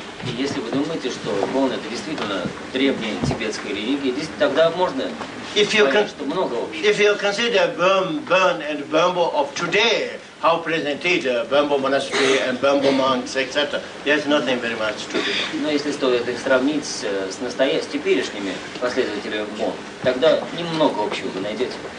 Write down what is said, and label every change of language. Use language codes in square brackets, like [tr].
[ru] И если вы думаете, что Бон это действительно древняя тибетская религия, тогда можно понять, что много общего. [en] If you consider burn and Bambo of today, how presented Bambo monastery and Bambo monks, etc., there's nothing very much to do. [ru] Но если стоит их сравнить с теперешними последователями Бон, тогда немного общего вы найдете.